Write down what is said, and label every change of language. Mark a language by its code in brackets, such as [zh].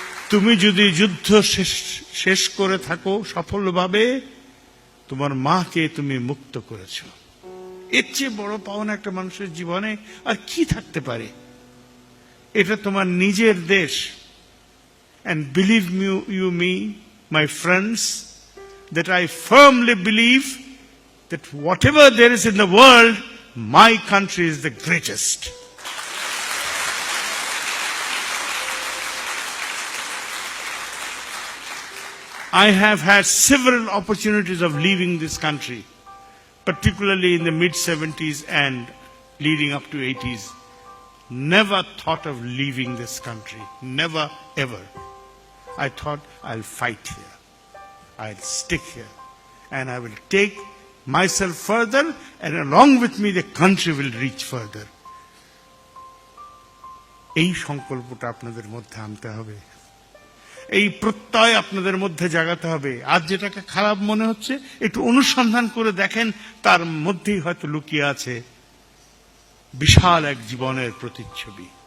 [bn] তুমি যদি যুদ্ধ শেষ করে থাকো সফলভাবে, তোমার মাকে তুমি মুক্ত করেছ। এর চেয়ে বড় পাওনা একটা মানুষের জীবনে আর কি থাকতে পারে? এটা তোমার নিজের দেশ। [en] And believe me, my friends, that I firmly believe that whatever there is in the world, my country is the greatest. I have had several opportunities of leaving this country, particularly in the mid-70s and leading up to 80s. Never thought of leaving this country. Never, ever. I thought I'll fight here. I'll stick here. And I will take myself further, and along with me the country will reach further. [bn] এই সংকল্পটা আপনাদের মধ্যে আনতে হবে, এই প্রত্যয় আপনাদের মধ্যে জাগাতে হবে। আজ যেটাকে খারাপ মনে হচ্ছে একটু অনুসন্ধান করে দেখেন, তার মধ্যেই হয়তো লুকিয়ে আছে বিশাল এক জীবনের প্রতিচ্ছবি।